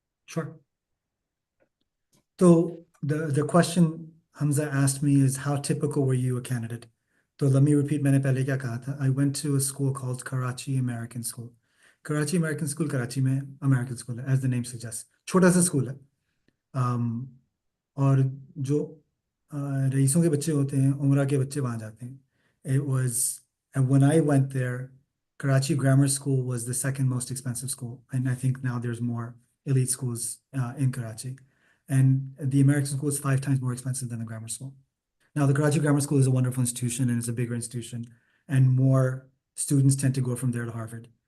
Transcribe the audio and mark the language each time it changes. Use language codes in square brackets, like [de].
[en] Sure. So the question Hamza asked me is, how typical were you a candidate? So let me repeat, [hi] मैंने पहले क्या कहा था. [en] I went to a school called Karachi American School. Karachi American School, [hi] Karachi में American School है, [en] as the name suggests. [hi] छोटा सा school है. और जो रईसों के बच्चे होते हैं, उमरा के बच्चे वहाँ जाते हैं. [en] It was, and when I went there, Karachi Grammar School was the second most expensive school. And I think now there's more elite schools in Karachi. And the American school is 5 times more expensive than the grammar school. Now, the Karachi Grammar School is a wonderful institution and it's a bigger institution, and more students tend to go from there to Harvard.